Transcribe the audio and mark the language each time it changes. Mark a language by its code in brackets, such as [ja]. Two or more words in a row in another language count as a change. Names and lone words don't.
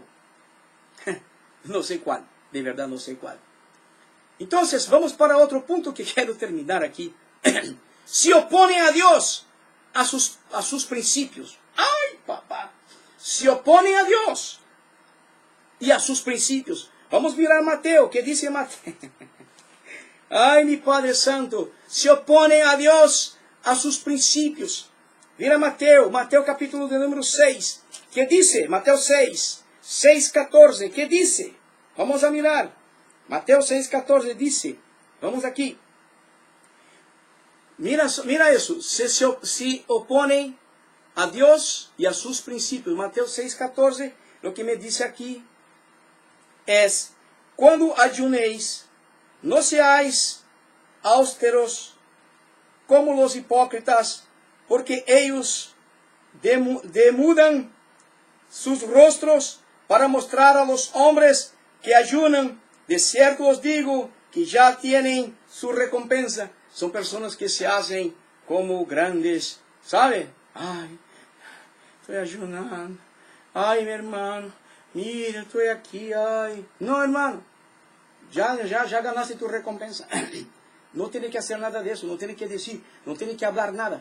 [pt] Não sei qual, de verdade não sei qual. Então, vamos para outro ponto que quero terminar aqui. Se opõem a Deus, a sus princípios. Ai, papá. Se opõem a Deus e a sus princípios. Vamos mirar Mateo, que diz Mateo. [es] Ai, mi Padre Santo. [pt] Se opõem a Deus, a sus princípios. [es] Mira Mateo capítulo de número 6. [pt] Que diz? Mateo 6, 6:14. Que diz? [es] Vamos a mirar. Mateo 6:14 diz. [pt] Vamos aqui. Mira isso. Se opõem a Deus e a sus princípios. [es] Mateo 6:14. [pt] O que me diz aqui é: quando [es] ayunéis, no seáis austeros como los hipócritas, porque ellos demudan sus rostros para mostrar a los hombres que ayunan. De cierto os digo que ya tienen su recompensa. [pt] São pessoas que [es] se hacen como grandes, ¿sabe? [pt] Ai, estou ayunando. Ai, meu irmão, mira, estou aqui, ai. Não, irmão, já [es] ganaste tu recompensa. [pt] Não tem que fazer nada disso, não tem que dizer, não tem que falar nada.